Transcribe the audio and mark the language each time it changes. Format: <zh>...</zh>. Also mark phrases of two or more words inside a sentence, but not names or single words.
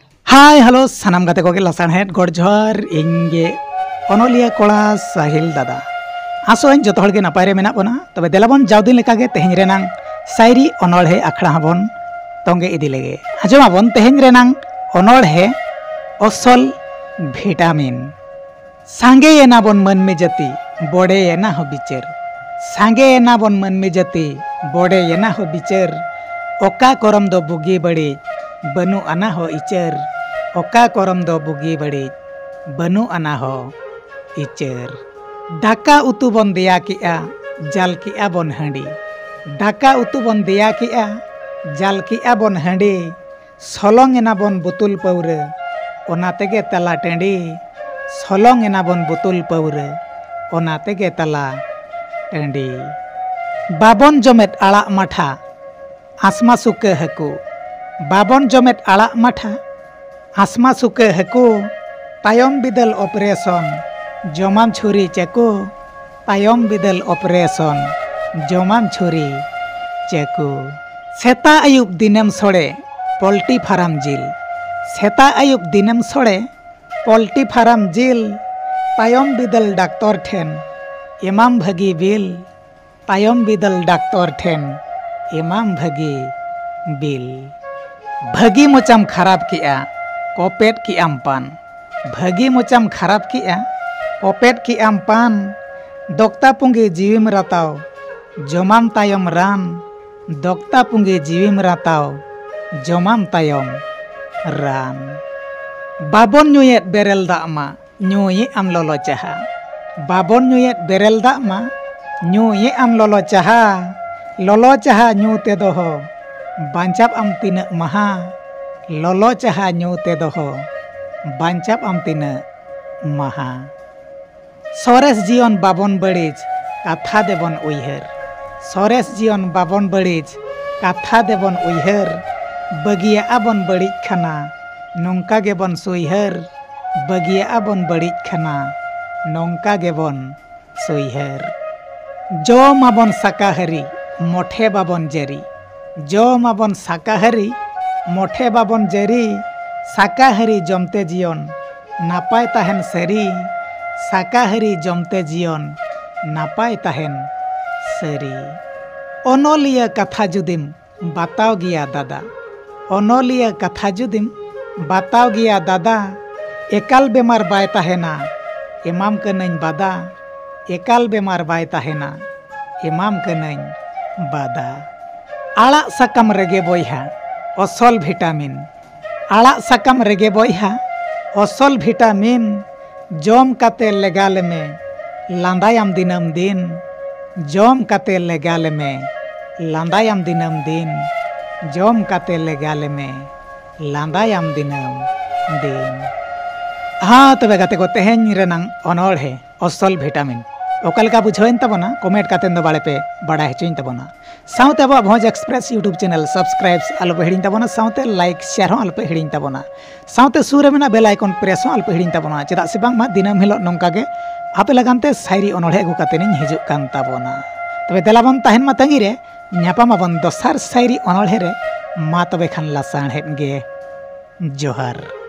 <en>hi hello</en> <sat>सानाम गाते को लासाणहेद गड़ जोहार इंगे अनलिया कोड़ा साहिल दादा आसों जो तोहड़ नपाय रे मेना बना तबे देलाबन जावदिन लेकागे तेहें रेनांग सायरी अनड़हे आखड़ा हबन तंगे इदी लेगे आजमाबन तेहें रेनांग अनड़हे असल भिटामिन सांगे एनाबन मनमे जाति बड़े एना हो बिचर सांगे एनाबन मनमे जाति बड़े एना हो बिचर ओका करम दो बुगी बड़ी बनु आना हो इचर ओका करम दो बुगी बड़ी बनु आना हो इचर दाका उतु बन दिया किया जाल किया बन हंडी दाका उतु बन दिया किया जाल किया बन हंडी सलंग एना बन बुतुल पौरे ओना तेगे तला टेंडी सलंग एना बन बुतुल पौरे ओना तेगे तला टेंडी बाबन जमेत आड़ा माठा आसमा सुके हकू बाबन जमेत आड़ा माठा आसमा सुके हकू तायम बिदल ऑपरेशन जमाम छुरी चेकू तायम बिदल ऑपरेशन जमाम छुरी चेकू सेता आयुब दिनेम सोड़े पोल्ट्री फार्म जिल सेता आयुब दिनेम सोड़े</sat> <en>poultry farm</en> <sat>जिल तायम बिदल डाक्टर ठेन इमाम भगी बिल तायम बिदल डाक्टर ठेन इमाम भगी बिल भगी मोचाम खराब किया कोपेट की आमपान भगी मोचाम खराब किया कोपेट की आमपान दोक्ता पुंगी जीविम राताव जमाम तायम रान दोक्ता पुंगी जीविम राताव जमाम तायम रान बाबन नुयेत बेरेल दामा नुये आम लोलो चाहा बाबन नुयेत बेरेल दामा नुये आम लोलो चाहा न्यू ते दोहो बांचाप आम तीना महा लोलो चाहा न्यू ते दोहो बांचाप आम तीना महा सोरेस जीवन बाबन बड़ीज कथा देबन उयहर सोरेस जीवन बाबन बड़ीज कथा देबन उयहर बगिया आबन बड़ीज खाना नोंका गेबन सुयहर बगिया आबन बड़ीज खाना नोंका गेबन सुयहर जो माबन साकाहारी मोठे बाबन जेरी जो माबन साकाहारी मोठे बाबन जेरी साकाहारी जमते जीवन नापाय ताहेन सेरी साकाहारी जमते जीवन नापाय ताहेन सेरी अनलिया कथा जुदिम बताओ गिया दादा अनलिया कथा जुदिम बताओ गिया दादा एकाल बेमार बाय ताहेना इमाम कनैन बादा एकाल बेमार बाय ताहेना इमाम कनैन बादा आड़ा साकाम रेगे बोयहा असल भिटामिन आड़ा साकाम रेगे बोयहा असल भिटामिन जम काते लेगाल में लांदायाम दिनम दिन जम काते लेगाल में लांदायाम दिनम दिन जम काते लेगाल में लांदायाम दिनम दिन हाँ तबे गाते को तेहें रेनांग अनड़हे असल भिटामिन ओकालका बुझाइन तबना कमेंट कातेन दो बाड़े पे बड़ा हेचुइन तबना साउते अब भोज एक्सप्रेस</sat> <en>YouTube channel subscribe</en> <sat>अल्प हिड़िन तबना साउते</sat> <en>like share</en> <sat>अल्प हिड़िन तबना साउते सुर में</sat> <en>bell icon press</en> <sat>अल्प हिड़िन तबना चेदा से बांग मा दिनम हिलो नोंका गे आपे लगानते सायरी अनड़हे अगु कातेनिन हिजुक कान तबना तबे देलाबन ताहेन मा तंगी रे न्यापामाबन दोसार सायरी अनड़हे रे मा तबे खान लासाणहेद गे जोहार।</sat>